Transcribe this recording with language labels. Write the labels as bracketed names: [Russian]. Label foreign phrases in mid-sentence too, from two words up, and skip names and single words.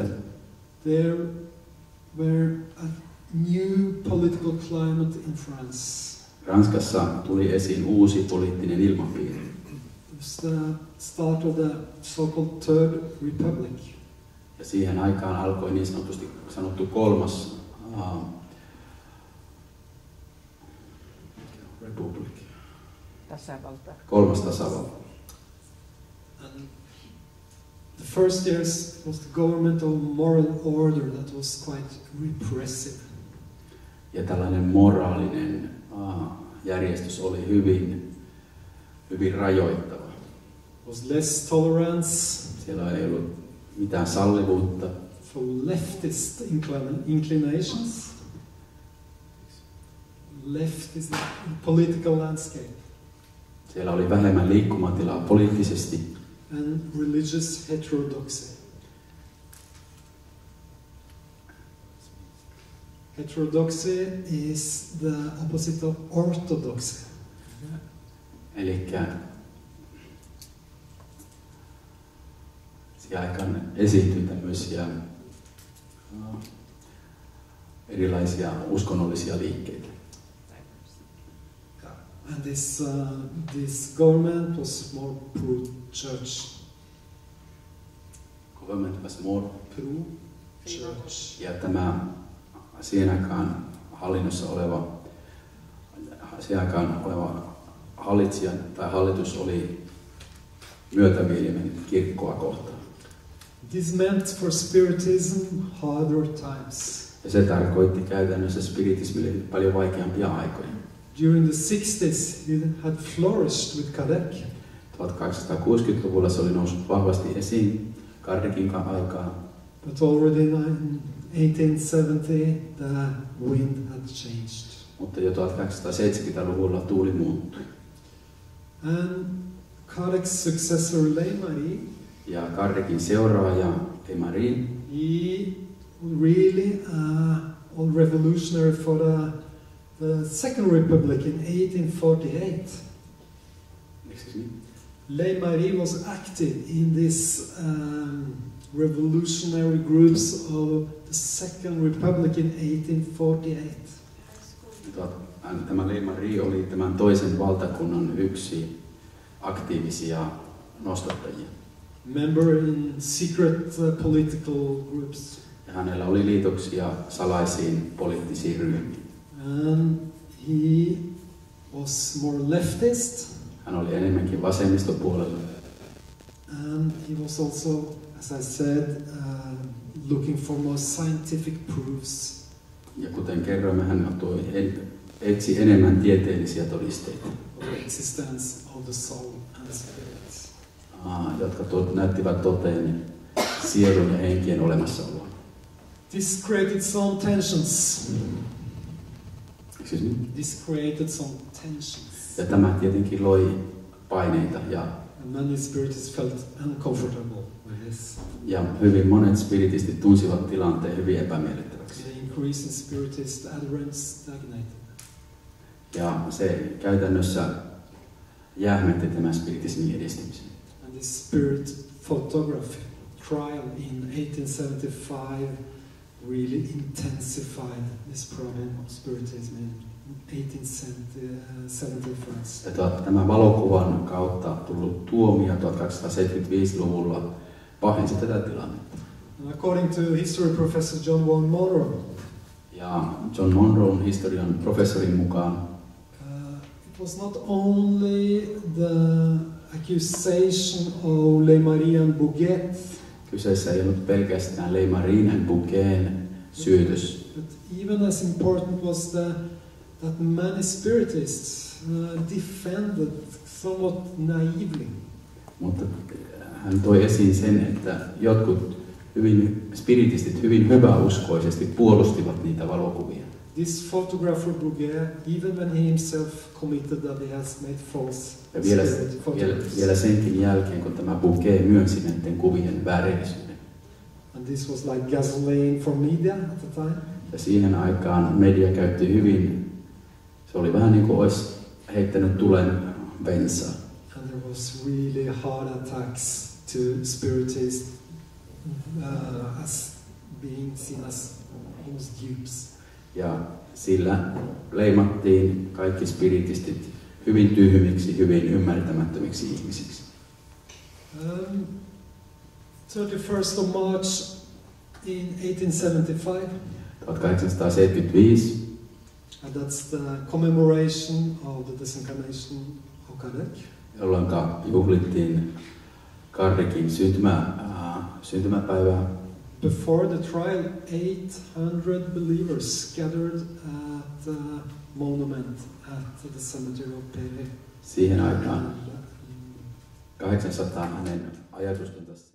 [English] there were a new political climate in France. [Finnish] Ranskassa tuli esiin uusi poliittinen ilmapiiri. [English] It was the start of the so-called Third Republic. [Finnish] Ja siihen aikaan alkoi niin sanotusti sanottu kolmas republik. Tasavalta. Kolmas tasavalta. [English] And the first years was the government of moral order that was quite repressive. [Finnish] Ja tällainen moraalinen järjestys oli hyvin rajoittava. [English] Was less tolerance. [Finnish] Siellä ei ollut mitään sallivuutta. [English] For leftist inclinations. Leftist political landscape. [Finnish] Siellä oli vähemmän liikkumatilaa poliittisesti. [English] And religious heterodoxy. Heterodoxy is the opposite of orthodoxy. [Finnish] Elikkä siihen aikaan esiintyi tämmöisiä erilaisia uskonnollisia liikkeitä. [English] And this government was more pro-church. Government was more pro-church. [Finnish] Ja tämä siihen aikaan hallinnossa oleva hallitsija tai hallitus oli myötämielinen kirkkoa kohtaan. [English] This meant for Spiritism harder times. [Finnish] Ja se tarkoitti käytännössä spiritismille paljon vaikeampia aikoja. [English] During the 60s, it had flourished with Kardec. [Finnish] 1860-luvulla se oli noussut vahvasti esiin Kardecin aikaan. [English] But already in 1870, the wind had changed. [Finnish] Mutta jo 1870-luvulla tuuli muuttui. [English] And Kardec's successor, Leymarie, [Finnish] ja Kardecin seuraaja Leymarie, [English] he really was revolutionary for the Second Republic in 1848. Excuse me? Leymarie was active in this revolutionary groups of the Second Republic in 1848. [Finnish] Tämä Leymarie oli tämän toisen valtakunnan yksi aktiivisia nostattajia. [English] Member in secret political groups. [Finnish] Ja hänellä oli liitoksia salaisiin poliittisiin ryhmiin. [English] And he was more leftist. [Finnish] Hän oli enemmänkin vasemmistopuolella. [English] And he was also, as I said, looking for more scientific proofs. [Finnish] Ja kuten kerroimme, hän etsi enemmän tieteellisiä todisteita. [English] Of the existence of the soul and spirit. [Finnish] Jotka näyttivät toteen sielun ja henkien olemassaoloa. [English] This created some tensions. Excuse me? This created some tensions. [Finnish] Ja tämä tietenkin loi paineita ja [English] And many spiritists felt uncomfortable with this. [Finnish] Ja hyvin monet spiritistit tunsivat tilanteen hyvin epämiellyttäväksi. [English] The increase in spiritist adherence stagnated. [Finnish] Ja se käytännössä jähmetti tämän spiritismin edistymisen. [English] And this spirit photography trial in 1875 really intensified this problem of spiritism in 1875. [Finnish] Ja tämä valokuvan kautta tullut tuomio 1275-luvulla pahensi tätä tilannetta. [English] And according to history professor John Monroe, [Finnish] ja John Monroen historian professorin mukaan [English] it was not only the accusation of Le Marian Bouguet, [Finnish] kyseessä ei ollut pelkästään Le Marian Bouguetin syytös, [English] but even as important was that many spiritists defended somewhat naively. [Finnish] mutta hän toi esiin sen, että jotkut spiritistit hyvin hyväuskoisesti puolustivat niitä valokuvia. [English] This photographer Bouguet, even when he himself committed that he has made false [Finnish] Ja [English] spirit photographs. [Finnish] vielä senkin jälkeen, kun tämä Bouguet myönsi näiden kuvien väärillisyyden. [English] And this was like gasoline for media at the time. [Finnish] Ja siihen aikaan media käytti hyvin, se oli vähän niin kuin olisi heittänyt tulen bensaa. [English] And there was really hard attacks to spiritists as being seen as almost dupes. [Finnish] Ja sillä leimattiin kaikki spiritistit hyvin tyhmiksi, hyvin ymmärtämättömiksi ihmisiksi. [English] 31st of March in 1875. 1875. And that's the commemoration of the disincarnation of Kardec. [Finnish] Jolloin juhlittiin Kardekin syntymäpäivää. [English] Before the trial, 800 believers gathered at the monument at the cemetery of Pere. [Finnish] Siihen aikaan 800 hänen ajatustensa